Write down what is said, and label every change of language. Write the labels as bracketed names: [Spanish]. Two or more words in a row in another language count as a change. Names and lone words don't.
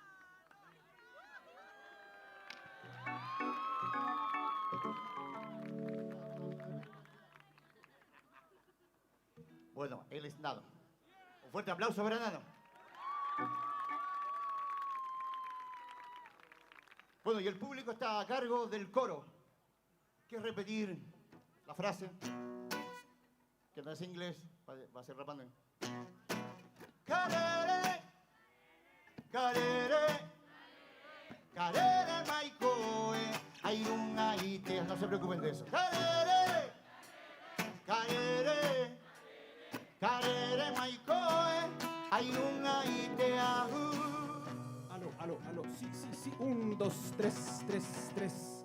[Spanish] Bueno, él es Nano. Un fuerte aplauso para Nano. Bueno, y el público está a cargo del coro. ¿Quieres repetir la frase? Que no es inglés, va a ser rapando. Carere, carere, carere, maicoe, airunga ite. No se preocupen de eso. Carere, carere, carere, maicoe, airunga ite. Aló, sí. 1, 2, 3.